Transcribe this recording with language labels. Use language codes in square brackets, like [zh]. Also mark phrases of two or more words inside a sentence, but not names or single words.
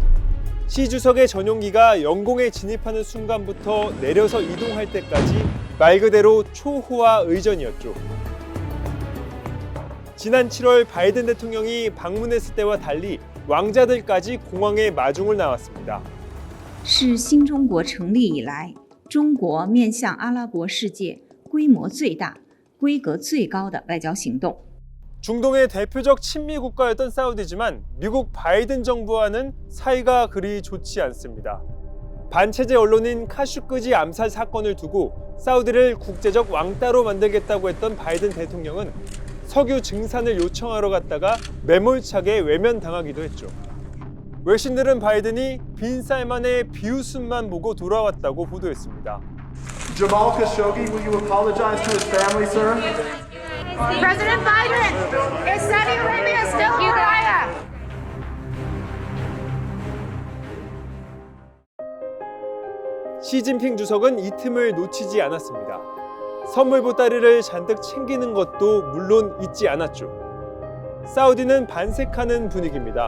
[ko] 시 주석의 전용기가 영공에 진입하는 순간부터 내려서 이동할 때까지 말 그대로 초호화 의전이었죠. 지난 7월 바이든 대통령이 방문했을 때와 달리 왕자들까지 공항에 마중을 나왔습니다. [zh] 是新中国成立以来，中国面向阿拉伯世界规模最大、规格最高的外交行动。 [ko] 중동의 대표적 친미 국가였던 사우디지만 미국 바이든 정부와는 사이가 그리 좋지 않습니다. 반체제 언론인 카슈끄지 암살 사건을 두고 사우디를 국제적 왕따로 만들겠다고 했던 바이든 대통령은 석유 증산을 요청하러 갔다가 매몰차게 외면당하기도 했죠. 외신들은 바이든이 빈 살만의 비웃음만 보고 돌아왔다고 보도했습니다. [en] Jamal Khashoggi, will you apologize to his family, sir? President Biden, is Saudi Arabia still a pariah? [ko] 시진핑 주석은 이 틈을 놓치지 않았습니다. 선물 보따리를 잔뜩 챙기는 것도 물론 잊지 않았죠. 사우디는 반색하는 분위기입니다.